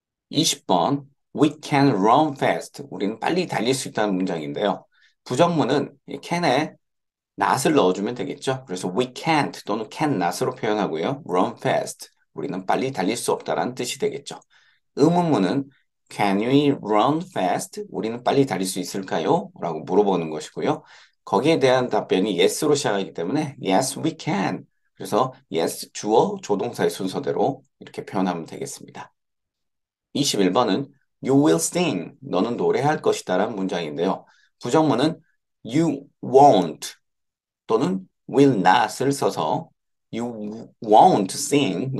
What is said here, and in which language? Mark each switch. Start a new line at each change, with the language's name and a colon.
English: 20번 We can run fast.
Korean: 우리는 빨리 달릴 수 있다는 문장인데요. 부정문은 이 can에 not을 넣어주면 되겠죠. 그래서
English: we can't
Korean: 또는 can not으로 표현하고요.
English: run fast.
Korean: 우리는 빨리 달릴 수 없다라는 뜻이 되겠죠. 의문문은
English: Can we run fast?
Korean: 우리는 빨리 달릴 수 있을까요? 라고 물어보는 것이고요. 거기에 대한 답변이 yes로 시작하기 때문에
English: yes, we can.
Korean: 그래서 yes, 주어, 조동사의 순서대로 이렇게 표현하면 되겠습니다.
English: 21번은 You will sing.
Korean: 너는 노래할 것이다 라는 문장인데요. 부정문은
English: You won't 또는 will not을 써서 You won't sing.